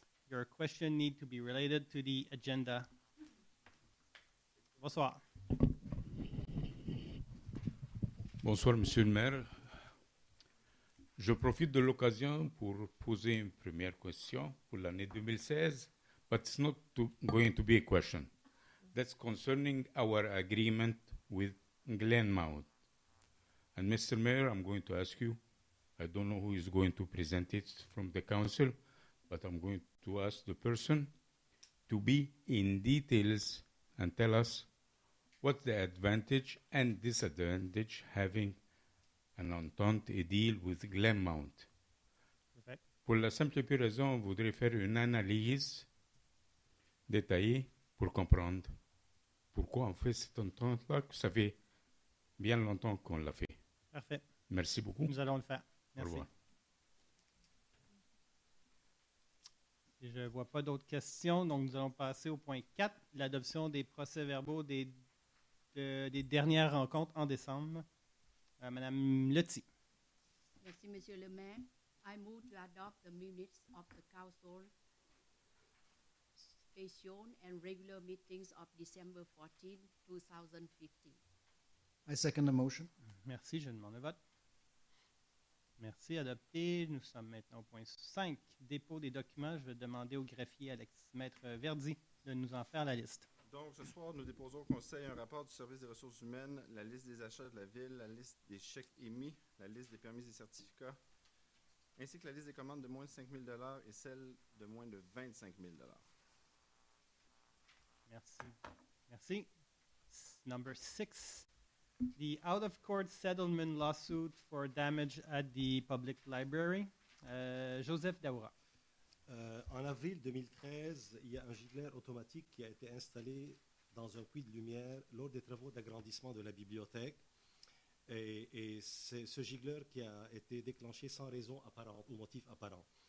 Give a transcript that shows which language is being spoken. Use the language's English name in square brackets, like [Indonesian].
[English] Your question need to be related to the agenda. [French] Bonsoir. Bonsoir, Monsieur le maire. Je profite de l'occasion pour poser une première question pour l'année 2016, [English] but it's not going to be a question. That's concerning our agreement with Glenmount. And Mr. Mayor, I'm going to ask you, I don't know who is going to present it from the council, but I'm going to ask the person to be in details and tell us what's the advantage and disadvantage having an entente, a deal with Glenmount. Perfect. [French] Pour la simple et pure raison, on voudrait faire une analyse détaillée pour comprendre pourquoi on fait cette entente-là, que ça fait bien longtemps qu'on l'a fait. Parfait. Merci beaucoup. Nous allons le faire. Merci. Au revoir. Et je ne vois pas d'autres questions, donc nous allons passer au point 4, l'adoption des procès-verbaux des dernières rencontres en décembre. Madame Letty. Merci, Monsieur le maire. [English] I move to adopt the minutes of the council special and regular meetings of December 14, 2015. I second the motion. [French] Merci, je demande le vote. Merci, adopté. Nous sommes maintenant au point 5, dépôt des documents. Je vais demander au greffier Maître Verdi de nous en faire la liste. Donc, ce soir, nous déposons au Conseil un rapport du service des ressources humaines, la liste des achats de la Ville, la liste des chèques émis, la liste des permis et certificats, ainsi que la liste des commandes de moins de 5 000 $ et celle de moins de 25 000 $. Merci. Merci. [English] Number 6. The out-of-court settlement lawsuit for damage at the public library. Joseph Daoura. [French] En avril 2013, il y a un gicleur automatique qui a été installé dans un puits de lumière lors des travaux d'agrandissement de la bibliothèque. Et c'est ce gicleur qui a été déclenché sans raison apparente ou motif apparent.